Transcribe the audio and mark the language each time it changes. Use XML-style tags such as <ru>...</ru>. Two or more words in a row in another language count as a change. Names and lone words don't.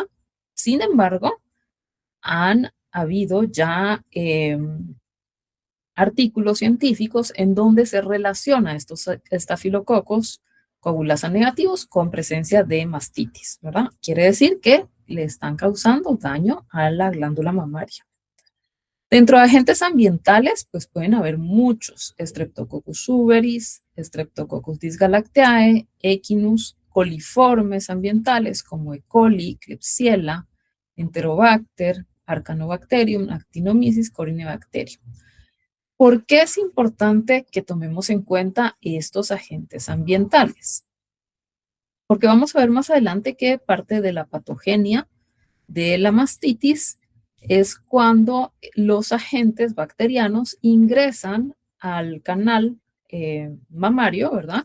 <es>Sin embargo, han habido ya artículos científicos en donde se relaciona estos estafilococos coagulasa negativos con presencia de mastitis, ¿verdad? Quiere decir que le están causando daño a la glándula mamaria. Dentro de agentes ambientales, pues pueden haber muchos: Streptococcus suberis, Streptococcus dysgalactiae, Echinus, coliformes ambientales como E. coli, Klebsiella, Enterobacter, Arcanobacterium, Actinomyces, Corynebacterium. ¿Por qué es importante que tomemos en cuenta estos agentes ambientales? Porque vamos a ver más adelante que parte de la patogenia de la mastitis es cuando los agentes bacterianos ingresan al canal mamario, ¿verdad?</es>